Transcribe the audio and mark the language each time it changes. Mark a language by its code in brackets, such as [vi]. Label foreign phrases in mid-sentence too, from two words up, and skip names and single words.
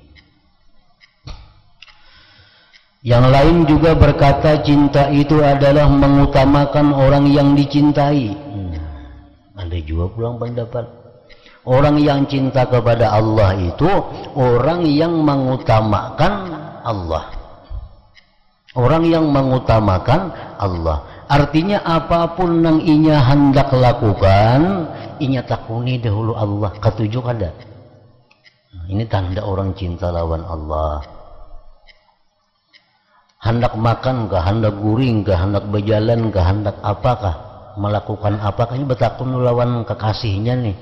[id] Yang lain juga berkata cinta itu adalah mengutamakan orang yang dicintai. Ada juga pulang pendapat orang yang cinta kepada Allah itu orang yang mengutamakan Allah. Orang yang mengutamakan Allah. Artinya apapun yang inya hendak lakukan, [bjn] inya takuni [id] dahulu Allah. Ketujuh kada. Ini tanda orang cinta lawan Allah. Hendak makan kah, [bjn] hendak guring kah, [id] hendak berjalan kah, hendak apakah, melakukan apakah, ini bertakun lawan kekasihnya nih.